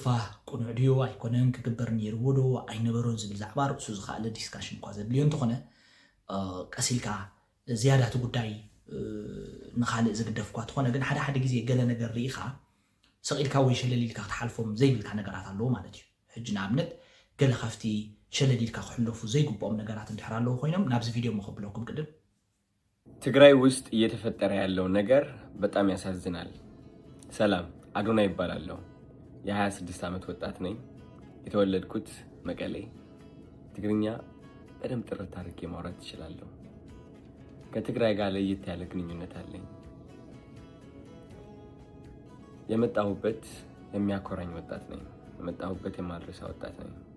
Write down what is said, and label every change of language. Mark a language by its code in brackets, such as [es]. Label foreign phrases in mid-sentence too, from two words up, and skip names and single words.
[ti] ቁኑዕ ድዮ ኣይኮነን ክግበር ነይርዎዶ ኣይነበሮን ዝብል ዛዕባ ርእሱ ዝኻለ ዲስካሽን እንኳ ዘድልዮ እንትኾነ ቀሲልካ ዝያዳቲ ጉዳይ ንኻልእ ዝግደፍ እኳ ትኾነ ግን ሓደ ጊዜ ገለ ነገር ርኢኻ ሰቂልካ ወይ ሸለሊልካ ክትሓልፎም ዘይብልካ ነገራት ኣለዎ ማለት እዩ ሕጂ ንኣብነት ገለ ካፍቲ ሸለሊልካ ክሕለፉ ዘይግብኦም ነገራት እንድሕር ኣለዎ ኮይኖም ናብዚ ቪድዮ መኸብለኩም ቅድም [am] ትግራይ ውስጥ እየተፈጠረ ያለው ነገር በጣም ያሳዝናል። ሰላም አዶና ይባላለሁ። የ26 ዓመት ወጣት ነኝ። የተወለድኩት መቀሌ። ትግርኛ በደንብ ጥርት አድርጌ ማውራት እችላለሁ። ከትግራይ ጋር ለየት ያለ ግንኙነት አለኝ። የመጣሁበት የሚያኮራኝ ወጣት ነኝ። የመጣሁበት የማልረሳ ወጣት ነኝ።